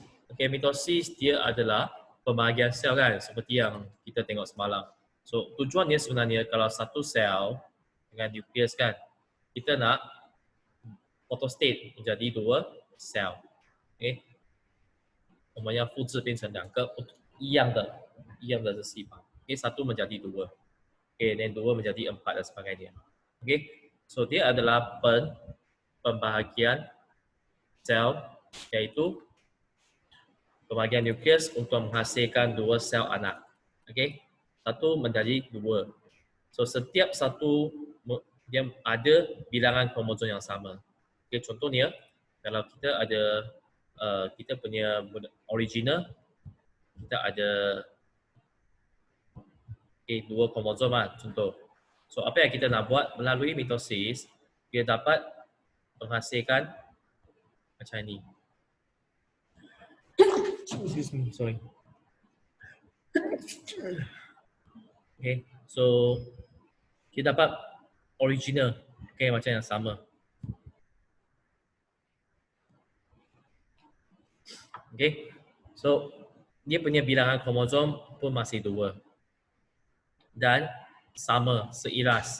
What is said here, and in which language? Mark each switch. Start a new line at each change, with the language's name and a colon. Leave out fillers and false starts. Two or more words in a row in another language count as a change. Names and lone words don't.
Malay: Okay, mitosis dia adalah pembahagian sel kan, seperti yang kita tengok semalam. So, tujuannya sebenarnya kalau satu sel dengan nukleus kan, kita nak photostate menjadi 2 sel.
Chinese: Okay, 我们要复制变成2个一样的细胞。Okay, 1 menjadi 2.
Malay: Okay, dan 2 menjadi 4 dan sebagainya. Okay, so dia adalah pembahagian sel iaitu pembahagian nukleus untuk menghasilkan 2 sel anak. Okey. 1 menjadi 2. So setiap satu dia ada bilangan kromosom yang sama. Okey, contohnya kalau kita ada kita punya original kita ada 2 kromosom contoh. So apa yang kita nak buat melalui mitosis dia dapat menghasilkan macam ini.
English: Excuse me, sorry.
Malay: Okay, so kita dapat original, okay, macam yang sama. Okay, so dia punya bilangan kromosom pun masih 2 dan sama, seiras.